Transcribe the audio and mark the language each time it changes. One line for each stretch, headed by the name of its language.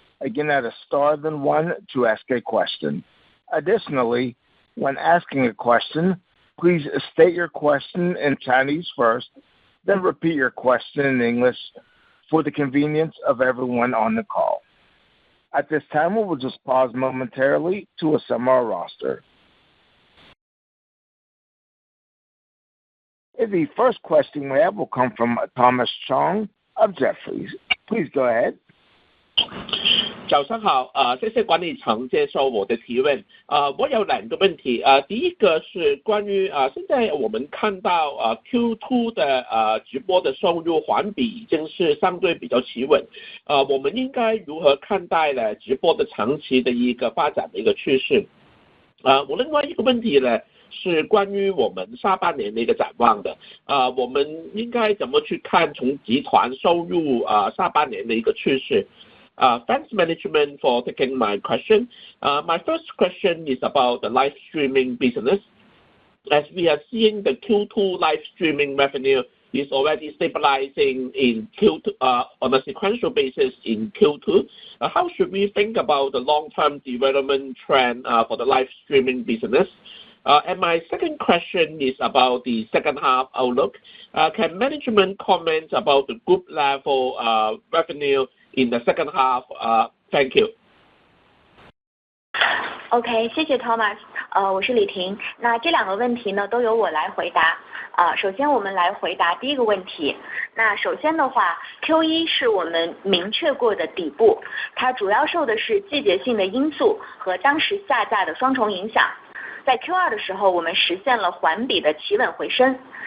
English: Again, that is star then one to ask a question. Additionally, when asking a question, please state your question in Chinese first, then repeat your question in English for the convenience of everyone on the call. At this time, we will just pause momentarily to assemble our roster. The first question we have will come from Thomas Chong of Jefferies. Please go ahead.
Chinese: 早上好，谢谢管理层接受我的提问。我有两个问题，第一个是关于现在我们看到Q2 的直播的收入环比已经是相对比较企稳，我们应该如何看待呢直播的长期的一个发展的一个趋势？我另外一个问题呢是关于我们下半年的一个展望的，我们应该怎么去看从集团收入下半年的一个趋势？
English: Thanks management for taking my question. My first question is about the live streaming business. As we are seeing the Q2 live streaming revenue is already stabilizing in Q2 on a sequential basis in Q2. How should we think about the long-term development trend for the live streaming business? And my second question is about the second half outlook. Can management comment about the group level revenue in the second half? Thank you.
Chinese: OK， 谢谢 Thomas。我是李婷。那这两个问题呢，都由我来回答。首先我们来回答第一个问题。那首先的话 ，Q1 是我们明确过的底部，它主要受的是季节性的因素和当时下架的双重影响。在 Q2 的时候，我们实现了环比的企稳回升。